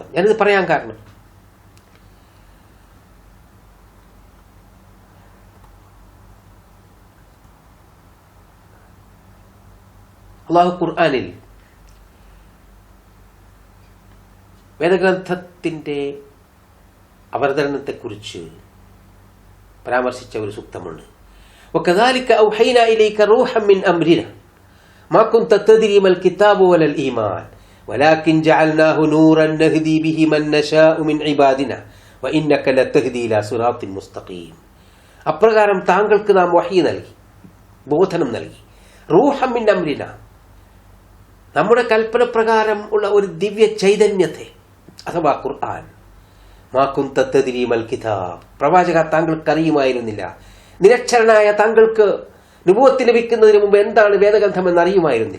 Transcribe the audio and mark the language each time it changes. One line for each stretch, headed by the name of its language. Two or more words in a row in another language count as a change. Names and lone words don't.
Malayalam: ഞാനിത് പറയാൻ കാരണം, അല്ലാഹു ഖുർആനിൽ വേദഗ്രന്ഥത്തിന്റെ അവതരണത്തെക്കുറിച്ച് പരാമർശിച്ച ഒരു സൂക്തമുണ്ട്.
Arabic: وَكَذَلِكَ أَوْحَيْنَا إِلَيْكَ رُوحًا مِّنْ أَمْرِنَا مَا كُنْتَ تَدْرِي مَا الْكِتَابُ وَلَا الْإِيمَانُ وَلَكِنْ جَعَلْنَاهُ نُورًا نَهْدِي بِهِ مَن نَّشَاءُ مِنْ عِبَادِنَا وَإِنَّكَ لَتَهْدِي إِلَى صِرَاطٍ مُسْتَقِيمٍ.
Malayalam: അപ്രകാരം താങ്കൾക്ക് നാം വഹി നൽകി, ബോധനം നൽകി.
Arabic: روحا من أمرنا,
Malayalam: നമ്മുടെ കൽപ്പന പ്രകാരം ഉള്ള ഒരു ദിവ്യ ചൈതന്യത്തെ, അഥവാ ഖുർആൻ.
Arabic: ما كنت تدري ما الكتاب,
Malayalam: പ്രവാചക താങ്കൾക്ക് അറിയുമായിരുന്നില്ല, നിരക്ഷരനായ താങ്കൾക്ക് നുബുവത്ത് ലഭിക്കുന്നതിന് മുമ്പ് എന്താണ് വേദഗ്രന്ഥമെന്ന് അറിയുമായിരുന്നില്ല.